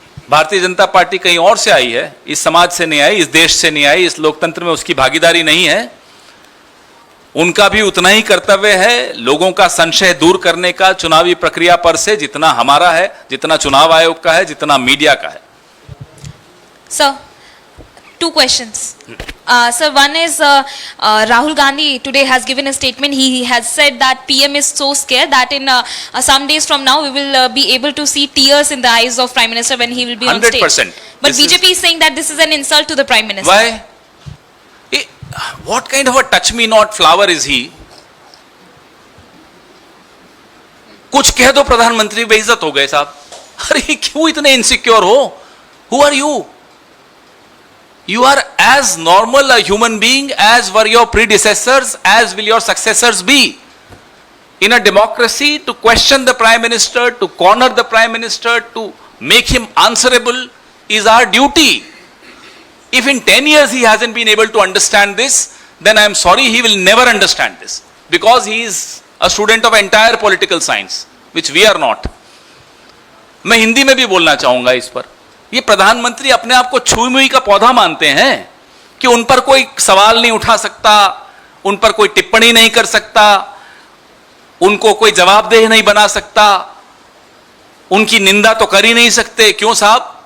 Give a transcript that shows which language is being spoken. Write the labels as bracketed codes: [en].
[hi] Bharatiya Janata party कहीं और से आई है, इस समाज से नहीं आई, इस देश से नहीं आई, इस लोकतंत्र में उसकी भागीदारी नहीं है। उनका भी उतना ही कर्तव्य है लोगों का संशय दूर करने का चुनावी प्रक्रिया पर से, जितना हमारा है, जितना चुनाव आयोग का है, जितना मीडिया का है। [en] Sir, two questions. Sir, one is Rahul Gandhi today has given a statement. He has said that PM is so scared that in some days from now we will be able to see tears in the eyes of Prime Minister when he will be on stage. 100%. But This BJP is saying that this is an insult to the Prime Minister. Why? What kind of a touch me not flower is he? [hi] कुछ कह दो प्रधानमंत्री बेइज्जत हो गए साहब। अरे क्यों इतने इनसिक्योर हो? [en] Who are you? You are as normal a human being as were your predecessors, as will your successors be. In a democracy, to question the Prime Minister, to corner the Prime Minister, to make him answerable is our duty. If in 10 years he hasn't been able to understand this, then I am sorry, he will never understand this. Because he is a student of entire political science, which we are not. [hi] मैं हिंदी में भी बोलना चाहूंगा इस पर। ये प्रधानमंत्री अपने आप को छुई मुई का पौधा मानते हैं कि उन पर कोई सवाल नहीं उठा सकता, उन पर कोई टिप्पणी नहीं कर सकता, उनको कोई जवाबदेह नहीं बना सकता, उनकी निंदा तो कर ही नहीं सकते। क्यों साहब?